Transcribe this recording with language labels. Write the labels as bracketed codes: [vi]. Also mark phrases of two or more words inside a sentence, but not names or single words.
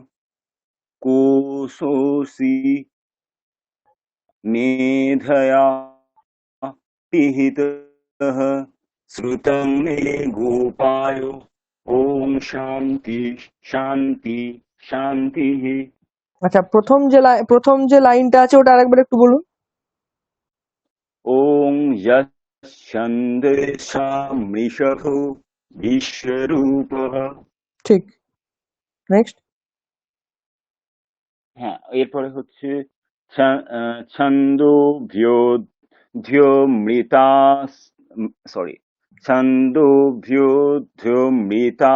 [sa] कोशोऽसि मेधया पिहितः श्रुतं मे गोपाय ॐ शान्ति शान्ति शान्तिः। [bn] আচ্ছা, প্রথম যে লাইনটা আছে ওটা আরেকবার একটু বলুন। [sa] ॐ यच्छन्दसामृषभो বিশ্বরূপः। [bn] ঠিক, নেক্সট। হ্যাঁ, এরপরে হচ্ছে ছন্দোভ্যোऽধ্যোমৃতা সরি ছন্দোভ্যোऽধ্যোমৃতা